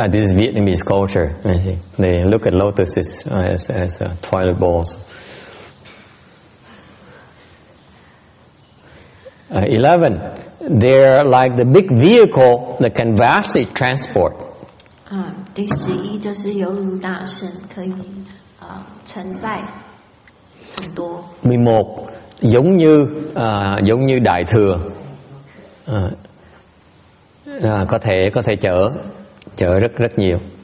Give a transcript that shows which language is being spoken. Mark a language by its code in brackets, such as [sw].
[en] This is Vietnamese culture. I see. They look at lotuses as toilet bowls. 11. They're like the big vehicle that can vastly transport. [zh] 第11就是犹如大圣，可以承載很多。 [vi] 11 giống như đại thừa, có thể chở rất nhiều.